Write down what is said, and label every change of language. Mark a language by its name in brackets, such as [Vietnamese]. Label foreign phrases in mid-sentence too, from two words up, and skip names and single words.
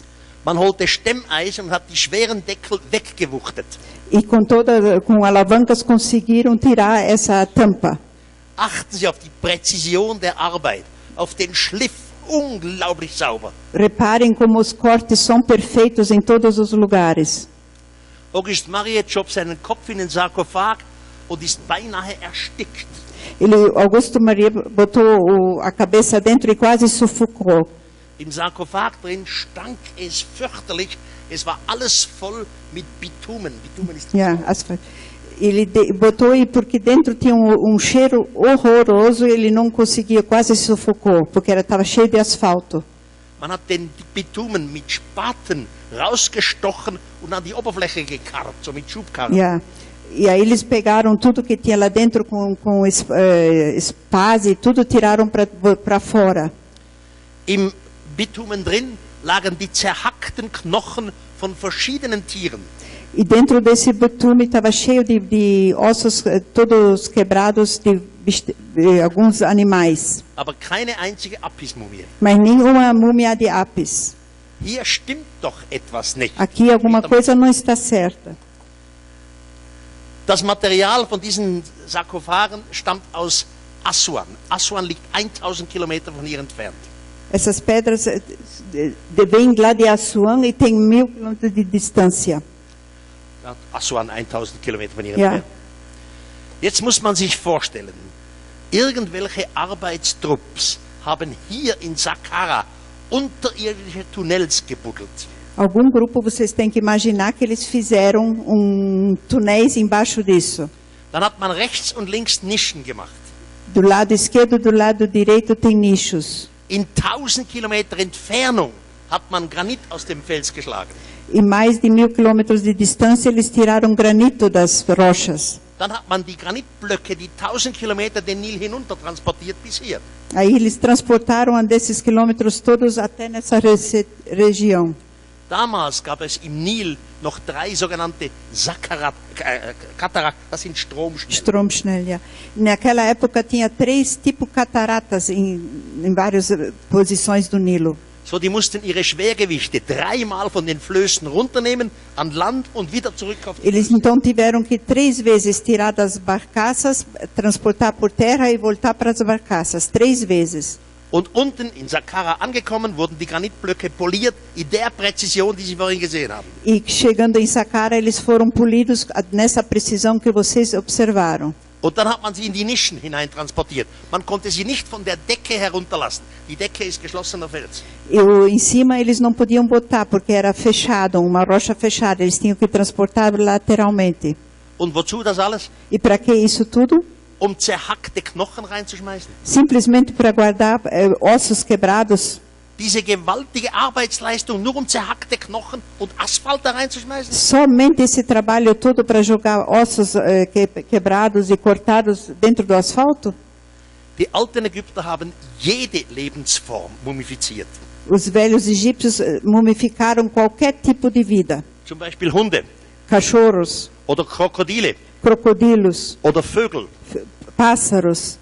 [German] Man holte Stemmeisen und hat die schweren Deckel weggewuchtet. [Portuguese] E com alavancas conseguiram tirar essa tampa. [German] Achten Sie auf die Präzision der Arbeit, auf den Schliff, unglaublich sauber. [Portuguese] Reparem como os cortes são perfeitos em todos os lugares. [German] Auguste Mariette schob seinen Kopf in den Sarkophag und ist beinahe erstickt. [Portuguese] Augusto Maria botou a cabeça dentro e quase sufocou. [German] Im Sarkophag drin stank es fürchterlich. Es war alles voll mit Bitumen. Bitumen ist [Portuguese] asfalto. Ele botou porque dentro tinha cheiro horroroso. Ele não conseguia, quase sufocou, porque estava cheio de asfalto. [German] Man hat den Bitumen mit Spaten rausgestochen und an die Oberfläche gekarrt, so mit Schubkarren. Yeah. [Portuguese] E aí eles pegaram tudo que tinha lá dentro com espase, tudo tiraram para fora. [German] Im Bitumen drin lagen die zerhackten Knochen von verschiedenen Tieren. [Portuguese] E dentro desse bitume estava cheio de ossos todos quebrados de alguns animais. [German] Aber keine einzige Apis-Mumie. [Portuguese] Mas nenhuma múmia de Apis. [German] Hier stimmt doch etwas nicht. [Portuguese] Aqui alguma coisa não está certa. [German] Das Material von diesen Sarkophagen stammt aus Assuan. Assuan liegt 1000 Kilometer von hier entfernt. [Portuguese] Essas pedras vêm lá de Assuan e tem 1000 quilômetros de distância. [German] Assuan 1000 Kilometer von hier Ja. entfernt. Jetzt muss man sich vorstellen, irgendwelche Arbeitstrupps haben hier in Saqqara unterirdische Tunnels gebuddelt. [Portuguese] Algum grupo vocês têm que imaginar que eles fizeram túneis embaixo disso. [German] Dann hat man rechts und links Nischen gemacht. [Portuguese] Do lado esquerdo e do lado direito tem nichos. [German] In 1000 Kilometer Entfernung hat man Granit aus dem Fels geschlagen. [Portuguese] E mais de 1000 quilômetros de distância eles tiraram granito das rochas. [German] Dann hat man die Granitblöcke, die 1000 Kilometer den Nil hinunter transportiert bis hier. [Portuguese] Aí eles transportaram desses quilômetros todos até nessa região. [German] Damals gab es im Nil noch 3 sogenannte Katarakt, das sind Stromschnellen. Stromschnell, ja. [Portuguese] Naquela época tinha 3 tipos cataratas em várias posições do Nilo. [German] So, die mussten ihre Schwergewichte 3-mal von den Flößen runternehmen, an Land und wieder zurück auf die [Portuguese] Eles então tiveram que 3 vezes tirar das barcaças, transportar por terra e voltar para as barcaças. 3 vezes. [German] Und unten in Saqqara angekommen, wurden die Granitblöcke poliert in der Präzision, die Sie vorhin gesehen haben. [Portuguese] E chegando em Saqqara, eles foram polidos nessa precisão que vocês observaram. [German] Und dann hat man sie in die Nischen hinein transportiert. Man konnte sie nicht von der Decke herunterlassen. Die Decke ist geschlossener Fels. [Portuguese] E em cima eles não podiam botar, porque era fechado, uma rocha fechada. Eles tinham que transportar lateralmente. [German] Und wozu das alles? [Portuguese] E para que isso tudo? [German] Um zerhackte Knochen reinzuschmeißen. [Portuguese] Simplesmente para guardar ossos quebrados. [German] Diese gewaltige Arbeitsleistung nur zerhackte Knochen und Asphalt da reinzuschmeißen? [Portuguese] Somente esse trabalho todo para jogar ossos quebrados e cortados dentro do asfalto? [German] Die alten Ägypter haben jede Lebensform mumifiziert. [Portuguese] Os velhos egípcios mumificaram qualquer tipo de vida. [German] Zum Beispiel Hunde [Portuguese] Cachorros, [German] oder Krokodile [Portuguese] crocodilos, [German] oder Vögel. [Portuguese] pássaros,